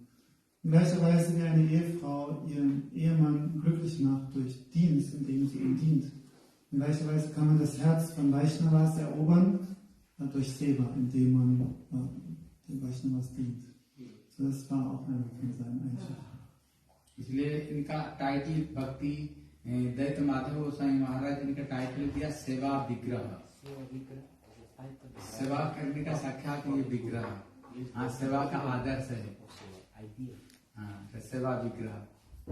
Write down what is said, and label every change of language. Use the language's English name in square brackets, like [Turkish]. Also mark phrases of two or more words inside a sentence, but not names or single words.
[German] In gleicher Weise wie eine Ehefrau ihren Ehemann glücklich macht durch Dienst, indem sie ihm dient. In gleicher Weise kann man das Herz von Vaishnavas erobern durch Seva, indem man den Vaishnavas dient. So, das war auch einer von seinen Eigenschaften. [Hindi] इसलिए इनका टाइटल भक्ति दैत्य माधव गोस्वामी महाराज इनका टाइटल दिया सेवा विग्रह। सेवा करने का साक्षात ये विग्रह, हाँ सेवा का आदर्श है, हाँ सेवा विग्रह।